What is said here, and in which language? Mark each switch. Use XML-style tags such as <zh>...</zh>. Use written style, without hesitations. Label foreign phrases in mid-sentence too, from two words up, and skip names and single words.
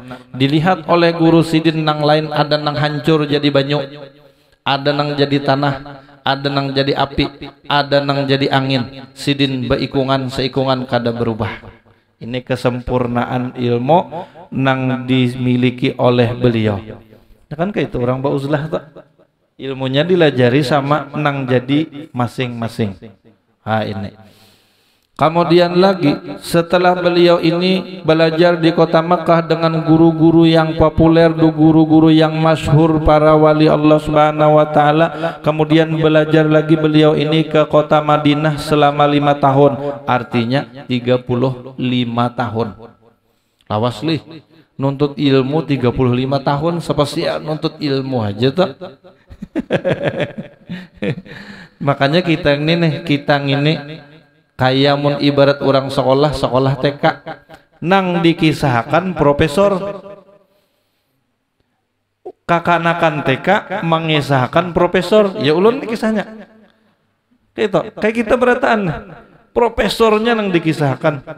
<bjn>Dilihat oleh guru Sidin nang lain ada nang hancur jadi banyu, ada nang jadi tanah, ada nang jadi api, ada nang jadi angin. Sidin beikungan seikungan kada berubah. Ini kesempurnaan ilmu nang dimiliki oleh beliau. Ya kan kayak itu orang bauzlah tuh. Ilmunya dilajari sama nang jadi masing-masing.</bjn> <id>Ini. Kemudian lagi setelah beliau ini belajar di kota Makkah dengan guru-guru yang populer, guru-guru yang masyhur para wali Allah</id> <ar>سبحانه وتعالى,</ar> <id>kemudian belajar lagi beliau ini ke kota Madinah selama 5 tahun, artinya 35 tahun.</id> <bjn>Awas lih, nuntut ilmu 35 tahun spesial nuntut ilmu aja tuh. Makanya kita ini kayak mun ibarat orang sekolah TK nang dikisahkan profesor, kakanakan TK mengisahkan profesor, ya ulun kisahnya kayak kita berataan profesornya nang dikisahkan.</bjn>